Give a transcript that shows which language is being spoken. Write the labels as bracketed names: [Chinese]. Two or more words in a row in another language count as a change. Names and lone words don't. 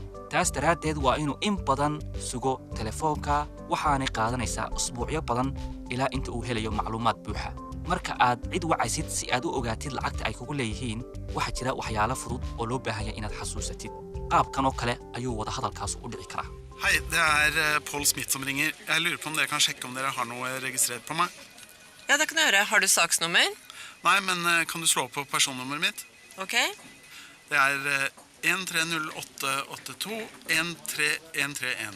[Somali] taas daraaddeed waa inuu in badan sugo telefoonka, waxaanay qaadanaysaa usbuucyo badan ilaa inta uu helayo macluumaad buuxa. marka aad cid wacaysid si aad u ogaatid lacagta ay kugu leeyihiin, waxaa jira waxyaalo fudud oo loo baahan yahay inaad xasuusatid. qaabkan oo kale ayuu wada hadalkaas u dhici karaa. [Norwegian] Hei, det Paul Smith som ringer. Jeg lurer på om dere kan sjekke om dere har noe registrert på meg. Ja, det kan jeg gjøre. Har du saksnummer? Nei, men kan du slå på personnummeret mitt? Ok. Det 130882 13131.